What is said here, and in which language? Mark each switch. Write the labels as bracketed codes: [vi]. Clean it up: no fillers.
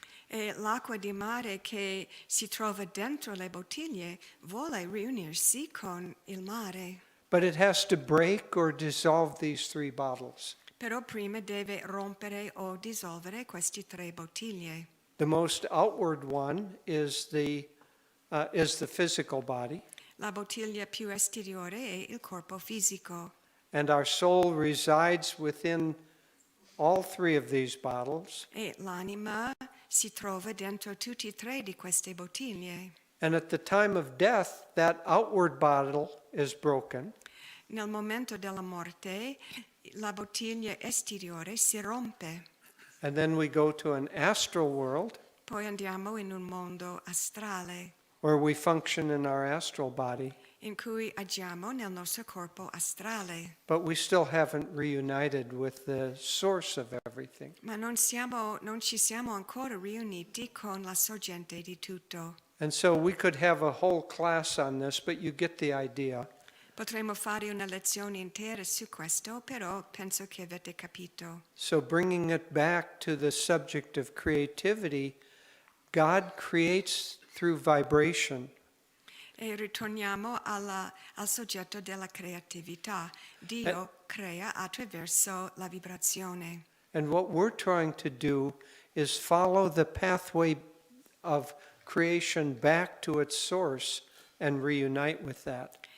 [it] E l'acqua di mare che si trova dentro le bottiglie vuole riunirsi con il mare. [en] But it has to break or dissolve these 3 bottles. [it] Però prima deve rompere o dissolvere queste 3 bottiglie. [en] The most outward one is the physical body. [it] La bottiglia più esteriore è il corpo fisico. [en] And our soul resides within all 3 of these bottles. [it] E l'anima si trova dentro tutti e 3 di queste bottiglie. [en] And at the time of death, that outward bottle is broken. [it] Nel momento della morte, la bottiglia esteriore si rompe. [en] And then we go to an astral world [it] Poi andiamo in un mondo astrale, [en] where we function in our astral body, [it] in cui agiamo nel nostro corpo astrale. [en] but we still haven't reunited with the source of everything. [it] Ma non ci siamo ancora riuniti con la sorgente di tutto. [en] And so we could have a whole class on this, but you get the idea. [it] Potremmo fare una lezione intera su questo, però penso che avete capito. [en] So bringing it back to the subject of creativity, God creates through vibration. [it] E ritorniamo al soggetto della creatività. Dio crea attraverso la vibrazione. [en] And what we're trying to do is follow the pathway of creation back to its source and reunite with that.